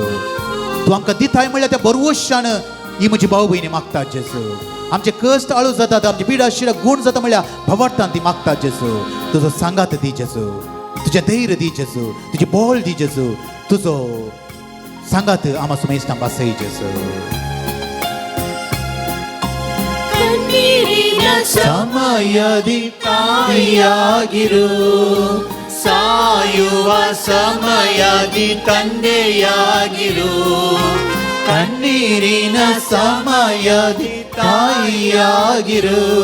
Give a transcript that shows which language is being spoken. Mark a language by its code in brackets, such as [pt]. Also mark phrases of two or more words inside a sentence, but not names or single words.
[kok] तूं आमकां दिताय म्हणल्यार त्या बरवशान ही म्हजी भाव भयणी मागतात जेसू. आमचे कश्ट आळू जातात, आमची पिडा शिरा गूण जाता म्हणल्यार भवार्थान ती मागतात जेसू. तुजो सांगात दी जेसू. तुजें धैर्य दी जेसू. तुजी बोळ दी जेसू. तुजो सांगात आमा सुमेस्तां बासय जेसू. [kn] ಸಮಯದಿ ತಾಯಿಯಾಗಿರು ಸಾಯುವ ಸಮಯದಿ ತಂದೆಯಾಗಿರು. ಕಣ್ಣೀರಿನ ಸಮಯದಿ ತಾಯಿಯಾಗಿರು.